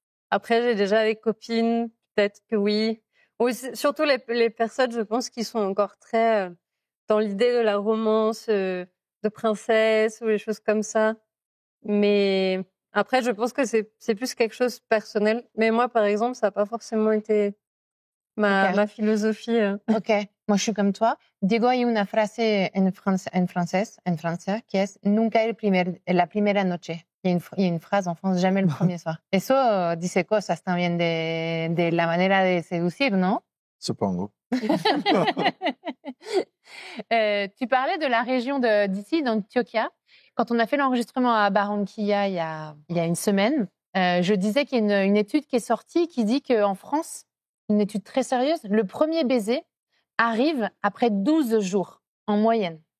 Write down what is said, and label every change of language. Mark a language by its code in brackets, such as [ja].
[fr] Après, j'ai déjà des copines, peut-être que oui. Ou surtout les personnes, je pense, qui sont encore très dans l'idée de la romance, de princesse ou des choses comme ça. Mais après, je pense que c'est plus quelque chose de personnel. Mais moi, par exemple, ça n'a pas forcément été ma philosophie. Ok, moi je suis comme toi. [es] Diego hay una frase en francés qui es nunca la primera noche. [fr] Il y a une phrase en France, jamais le premier soir. [es] Eso dice cosas también de la manera de seducir, ¿no? Supongo. [fr] Tu parlais de la région d'ici, d'Antioquia. Quand on a fait l'enregistrement à Barranquilla il y a une semaine, je disais qu'il y a une étude qui est sortie qui dit qu'en France, une étude très sérieuse, le premier baiser arrive après 12 jours, en moyenne.